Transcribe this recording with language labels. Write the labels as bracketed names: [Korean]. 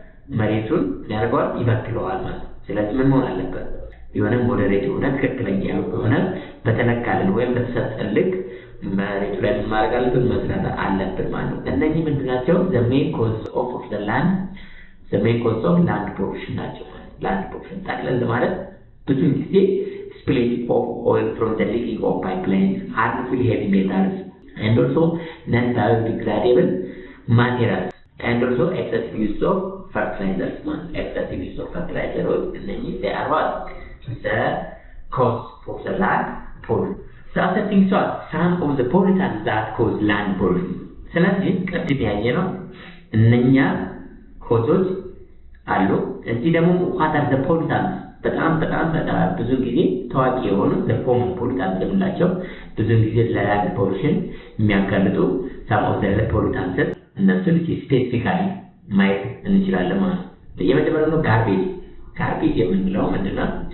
[Amharic] የመሬቱን ያደርገዋል ይበክለዋል ማለት ነው። ስለዚህ ምን መሆን አለበት? የሆነ ሞዴሬት የሆነ ትክክለኛ የሆነ በተለካልን ወይም በተሰጠን ልክ መሬቱ ላይ ምን ማድረግ አለብን? መስራት አለብን ማለት ነው። እነዚህ ምንድን ናቸው? [English] the main cause of the land land pollution [Amharic] ናቸው። [English] land pollution [Amharic] ጠቅለል ማለት ብዙ ጊዜ [English] spilling of oil from the leaking of pipelines, harmful heavy metals, and also non-biodegradable materials, and also excessive use of fertilizers. Excessive use of fertilizers, they are what? The cause of the land pollution. So other things are some of the pollutants that cause land pollution. [Amharic] ስለዚህ ቅድም ያየነው እነኛ ኮዞች አሉ። እዚህ ደግሞ [English] what are the pollutants? [Amharic] በጣም ብዙ ጊዜ ታዋቂ የሆኑ ለኮመን ፖሊታንስ የምንላቸው ብዙ ጊዜ ለላንድ ፖሉሽን የሚያጋልጡ [English] some of the pollutants [Amharic] እነሱን ስፔሲፊካሊ ማየት እንችላለን ማለት ነው። የመጀመሪያው ነው ጋርቤጅ የምንለው ምንድነው?